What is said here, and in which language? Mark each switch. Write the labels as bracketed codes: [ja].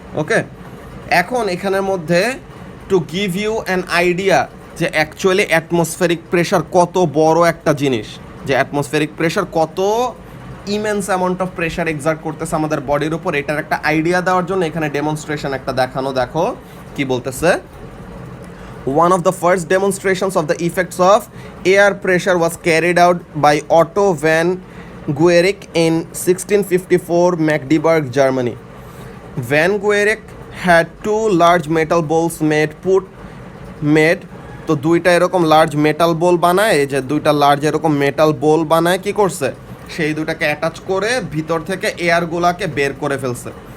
[bn] ওকে, এখন এখানের মধ্যে [en] to give you an idea [bn] যে অ্যাকচুয়ালি অ্যাটমসফেরিক প্রেশার কত বড় একটা জিনিস, যে অ্যাটমসফেরিক প্রেশার কত immense amount of pressure excerpt করতেছে আমাদের বডির উপর, এটার একটা আইডিয়া দেওয়ার জন্য এখানে ডেমনস্ট্রেশন একটা দেখানো। দেখো কি বলতেছে। [en] One of the first demonstrations of the effects of air pressure was carried out by Otto van Guericke in 1654 Magdeburg, Germany. Van Guericke had two large metal bowls made [bn] তো দুইটা এরকম লার্জ মেটাল বোল বানায়, যে দুইটা large এরকম metal বোল বানায় কি করছে, সেই দুটাকে অ্যাটাচ করে ভিতর থেকে এয়ারগুলাকে বের করে ফেলছে।